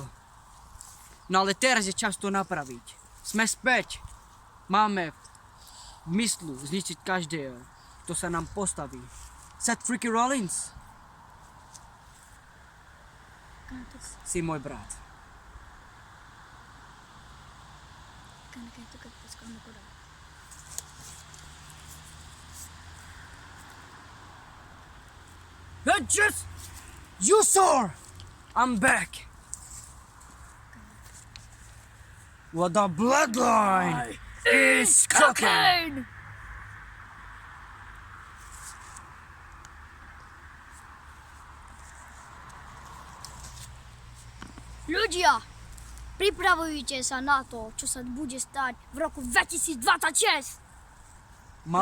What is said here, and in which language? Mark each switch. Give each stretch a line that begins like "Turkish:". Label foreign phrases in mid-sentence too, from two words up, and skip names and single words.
Slovak: No ale teraz je čas to napraviť. Sme späť. Máme v myslu zničiť každého, kto sa nám postaví. Seth freaking Rollins. Si môj brat.
English: You saw! I'm back. Well, the bloodline is cooking.
Slovak: Ľudia, pripravujte sa na to, čo sa bude stať v roku 2026. Má